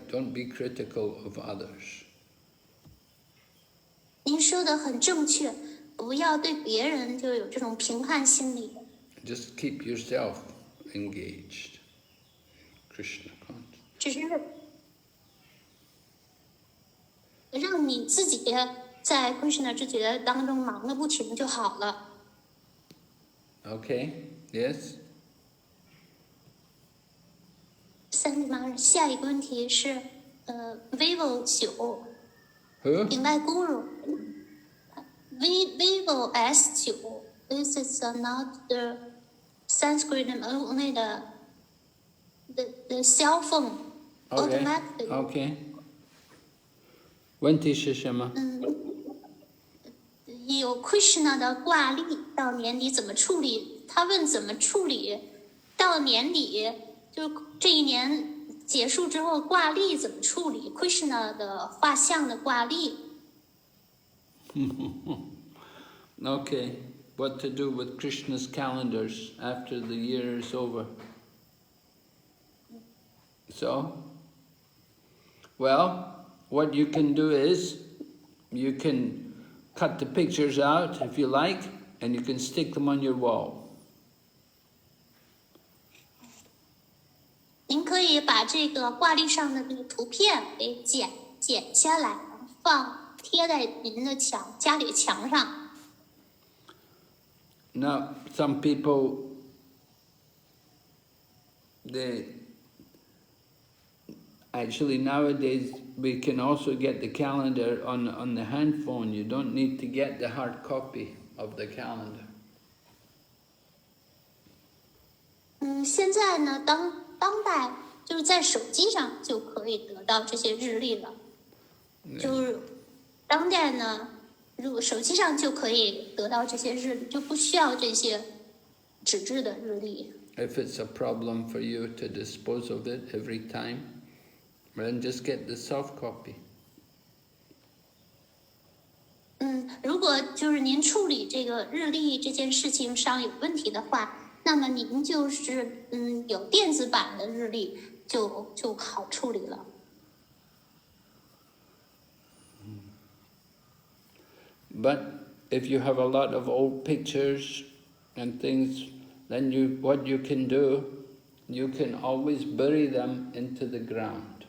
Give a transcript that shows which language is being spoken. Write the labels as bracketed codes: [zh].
[en] Don't be critical of others. [zh] 您说的很正确，不要对别人就有这种评判心理。 [en] Just keep yourself engaged. Krishna consciousness. [zh] 只是让你自己在 Krishna 知觉当中忙个不停就好了。 [en] Okay, yes? [zh] 下一个问题是vivo 9 [en] Who? 顶拜 guru vivo S9 this is not the Sanskrit only the cell phone automatically [zh] Okay. 问题是什么？有 Krishna 的挂历到年底怎么处理？他问怎么处理？到年底就这一年结束之后挂历怎么处理 ？Krishna 的画像的挂历。 Okay. [en] What to do with Krishna's calendars after the year is over? So, well, what you can do is, you can cut the pictures out if you like, and you can stick them on your wall. [zh] 您可以把这个挂历上的这个图片给剪下来，贴在您的家里的墙上。 [en] Now, some people, actually nowadays we can also get the calendar on the handphone. You don't need to get the hard copy of the calendar. [zh] 现在呢，当代就是在手机上就可以得到这些日历了。就是当代呢，如果手机上就可以得到这些日历，就不需要这些纸质的日历。 [en] If it's a problem for you to dispose of it every time, then just get the soft copy. [zh] 如果就是您处理这个日历这件事情上有问题的话，那么您就是有电子版的日历就好处理了。 [en] But if you have a lot of old pictures and things, then what you can do, you can always bury them into the ground.